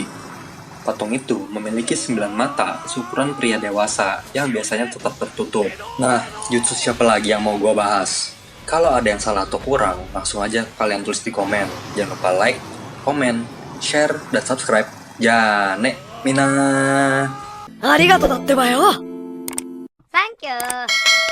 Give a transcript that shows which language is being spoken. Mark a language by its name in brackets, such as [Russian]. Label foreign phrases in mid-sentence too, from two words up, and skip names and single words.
[Indonesian] Patung itu memiliki 9 mata seukuran pria dewasa yang biasanya tetap tertutup. Nah, jutsu siapa lagi yang mau gua bahas? Kalau ada yang salah atau kurang, langsung aja kalian tulis di komen. Jangan lupa like, komen, share, dan subscribe. [Japanese] じゃあね、みんな. ありがとうだってばよ。サンキュー。